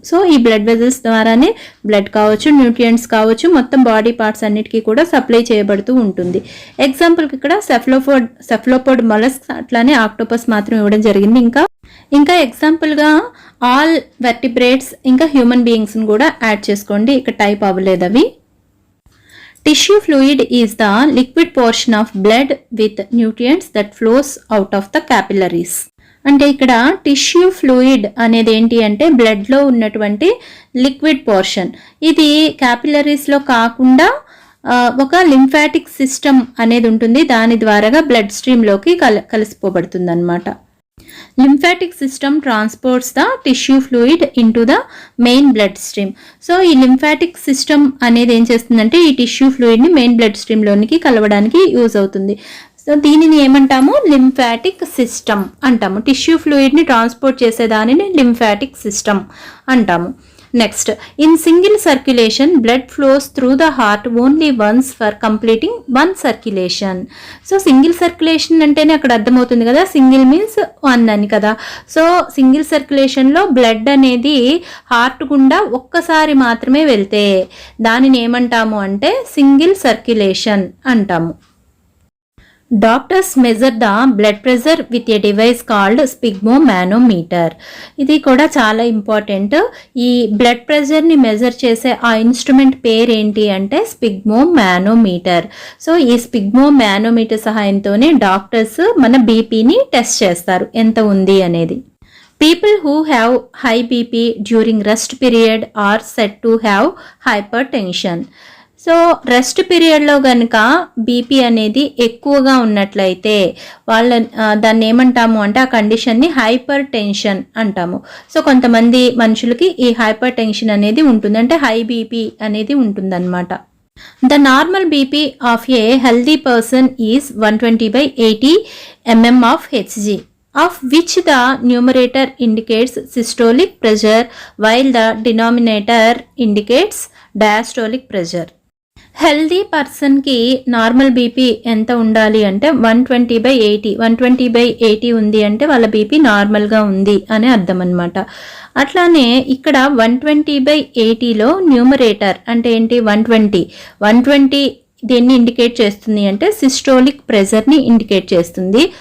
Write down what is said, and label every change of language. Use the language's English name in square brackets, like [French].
[Telugu] So ఈ blood vessels ద్వారానే blood కావచ్చు, న్యూట్రియంట్స్ కావచ్చు, మొత్తం బాడీ పార్ట్స్ అన్నిటికీ కూడా సప్లై చేయబడుతూ ఉంటుంది. ఎగ్జాంపుల్కి ఇక్కడ సెఫలోపోడ్, మొలస్క్ అట్లానే ఆక్టోపస్ మాత్రం ఇవ్వడం జరిగింది. ఇంకా ఎగ్జాంపుల్గా ఆల్ వెర్టిబ్రేట్స్ ఇంకా హ్యూమన్ బీయింగ్స్ని కూడా యాడ్ చేసుకోండి, ఇక్కడ టైప్ అవ్వలేదు అవి. [English] Tissue fluid is the liquid portion of blood with nutrients that flows out of the capillaries. [Telugu] అంటే ఇక్కడ టిష్యూ ఫ్లూయిడ్ అనేది ఏంటి అంటే బ్లడ్లో ఉన్నటువంటి లిక్విడ్ పోర్షన్. ఇది క్యాపిలరీస్లో కాకుండా ఒక లింఫాటిక్ సిస్టమ్ అనేది ఉంటుంది, దాని ద్వారాగా బ్లడ్ స్ట్రీమ్లోకి కలిసిపోబడుతుంది అనమాట. [English] lymphatic system transports the tissue fluid into the main blood stream. [Telugu] So ఈ lymphatic system అనేది ఏం చేస్తుందంటే ఈ టిష్యూ ఫ్లూయిడ్ని మెయిన్ బ్లడ్ స్ట్రీమ్లోనికి కలవడానికి యూజ్ అవుతుంది. సో దీనిని ఏమంటాము, లింఫాటిక్ సిస్టమ్ అంటాము. టిష్యూ ఫ్లూయిడ్ని ట్రాన్స్పోర్ట్ చేసేదానిని లింఫాటిక్ సిస్టమ్ అంటాము. [English] Next, in single circulation blood flows through the heart only once for completing one circulation. [Telugu] So single circulation అంటేనే అక్కడ అర్థమవుతుంది కదా, [English] single means one [Telugu] అని కదా. సో సింగిల్ సర్క్యులేషన్లో బ్లడ్ అనేది హార్ట్ గుండా ఒక్కసారి మాత్రమే వెళ్తే దానిని ఏమంటాము అంటే సింగిల్ సర్క్యులేషన్ అంటాము. [English] Doctors measure the blood pressure with a device called sphygmomanometer. [Telugu] ఇది కూడా చాలా ఇంపార్టెంట్. ఈ బ్లడ్ ప్రెషర్ని మెజర్ చేసే ఆ ఇన్స్ట్రుమెంట్ పేరు ఏంటి అంటే స్పిగ్మోమానోమీటర్. సో ఈ స్పిగ్మోమానోమీటర్ సహాయంతోనే డాక్టర్స్ మన బీపీని టెస్ట్ చేస్తారు ఎంత ఉంది అనేది. [English] People who have high BP during rest period are said to have hypertension. [Telugu] So rest పీరియడ్లో కనుక బీపీ అనేది ఎక్కువగా ఉన్నట్లయితే దాన్ని ఏమంటాము అంటే ఆ కండిషన్ని హైపర్ టెన్షన్ అంటాము. సో కొంతమంది మనుషులకి ఈ హైపర్ టెన్షన్ అనేది ఉంటుంది, అంటే హై బీపీ అనేది ఉంటుందన్నమాట. [English] The normal BP of a healthy person is 120/80 mm of Hg, of which the numerator indicates systolic pressure while the denominator indicates diastolic pressure. [Telugu] Healthy పర్సన్కి నార్మల్ బీపీ ఎంత ఉండాలి అంటే 120/80. 120/80 ఉంది అంటే వాళ్ళ బీపీ నార్మల్గా ఉంది అని అర్థం అనమాట. అట్లానే ఇక్కడ 120/80లో న్యూమరేటర్ అంటే ఏంటి, 120 దేన్ని ఇండికేట్ చేస్తుంది అంటే సిస్టోలిక్ ప్రెజర్ని ఇండికేట్ చేస్తుంది.